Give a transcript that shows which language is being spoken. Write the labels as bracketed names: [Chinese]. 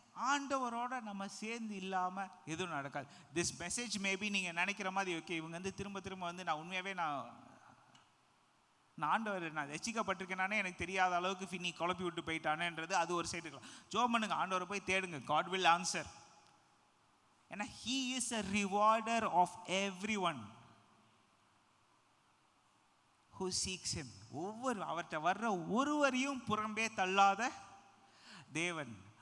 [Tamil] ஆண்டவரோட நம்ம சேர்ந்து இல்லாமல் எதுவும் நடக்காது. [English] this message maybe [Tamil] நீங்கள் நினைக்கிற மாதிரி, ஓகே இவங்க திரும்ப திரும்ப நான் உண்மையாகவே நான் ஆண்டவர் நான் ரசிக்கப்பட்டிருக்கேனானே எனக்கு தெரியாத அளவுக்கு நீ குழப்பி விட்டு போயிட்டானேன்றது அது ஒரு சைடு இருக்கலாம். ஜோம் பண்ணுங்க, ஆண்டவரை போய் தேடுங்க, [English] God will answer. [Tamil] ஏன்னா [English] he is a rewarder of everyone who seeks him. [Tamil] அவர்கிட்ட வர்ற ஒருவரையும் புறம்பே தள்ளாத தேவன்.